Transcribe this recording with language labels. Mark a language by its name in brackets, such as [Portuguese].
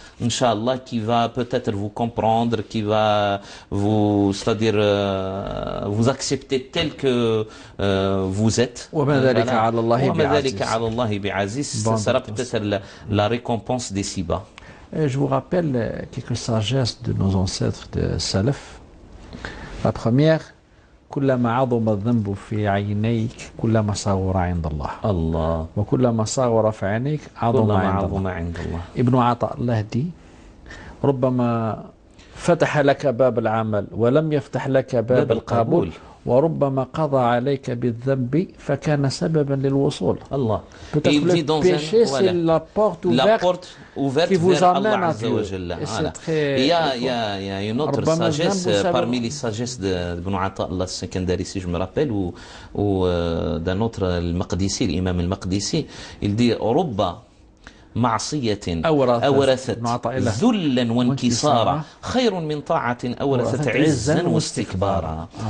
[French] Inch'Allah, qui va peut-être vous comprendre, qui va vous, c'est-à-dire, vous accepter tel que vous êtes. Ce sera peut-être la récompense des si-bas. Je vous rappelle quelques sagesses de nos ancêtres de Salaf. La première, [Arabic] كلما عظم الذنب في عينيك كلما صغر عند الله وكلما صغر في عينيك عظم عند الله. ابن عطاء الله دي ربما فتح لك باب العمل ولم يفتح لك باب القبول وربما قضى عليك بالذنب فكان سببا للوصول. Allah. [French] Peut-être le péché, c'est la porte ouverte qui vous amène à Dieu. Il y a une autre sagesse parmi les sagesses d'Ibn Ata al-Sakandari, si je me rappelle, ou d'un autre, al-Maqdisi, l'imam al-Maqdisi, il dit [Arabic] رب معصية أورثت ذلا وانكسارا خير من طاعة أورثت عزا واستكبارا.